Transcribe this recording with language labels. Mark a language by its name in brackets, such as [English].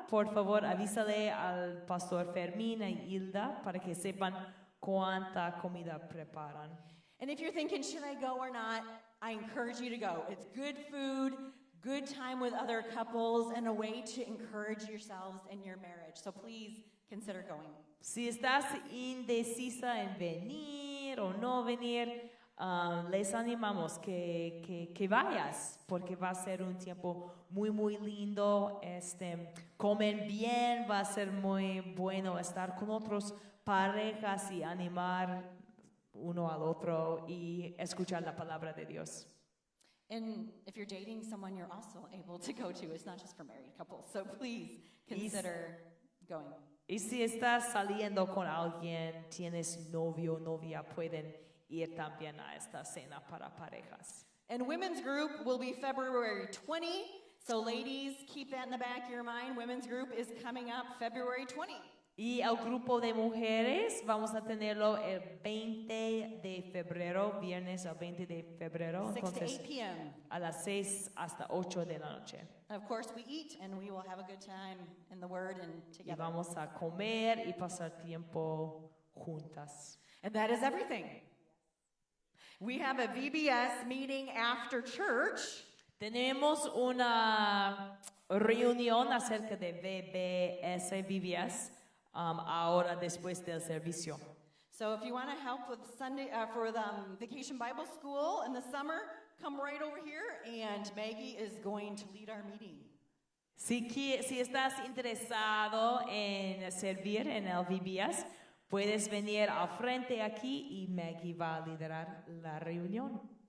[Spanish] Por favor, avísale al pastor Fermín y Hilda para que sepan cuánta comida preparan. [English] And if you're thinking, should I go or not, I encourage you to go. It's good food, good time with other couples, and a way to encourage yourselves in your marriage. So please consider going. [Spanish] Si estás indecisa en venir o no venir, les animamos que vayas, porque va a ser un tiempo muy lindo. Comen bien, va a ser muy bueno estar con otras parejas y animar uno al otro y escuchar la palabra de Dios. [English] And if you're dating someone, you're also able to go to. It's not just for married couples. So please consider going. [Spanish] Y si estás saliendo con alguien, tienes novio o novia, pueden ir también a esta cena para parejas. [English] And women's group will be February 20. So ladies, keep that in the back of your mind. Women's group is coming up February 20. [Spanish] Y el grupo de mujeres vamos a tenerlo el 20 de febrero, viernes el 20 de febrero, [English] 6 to [Spanish] entonces [English] 8 p.m. [Spanish] a las 6 hasta 8 de la noche. [English] Of course, we eat and we will have a good time in the Word and [Spanish] Y [English] together. [Spanish] vamos a comer y pasar tiempo juntas. [English] And that is everything. We have a VBS meeting after church. [Spanish] Tenemos una reunión acerca de VBS ahora después del servicio. [English] So if you want to help with Sunday for the Vacation Bible School in the summer, come right over here and Maggie is going to lead our meeting. [Spanish] Si estás interesado en servir en el VBS, puedes venir al frente aquí y Maggie va a liderar la reunión.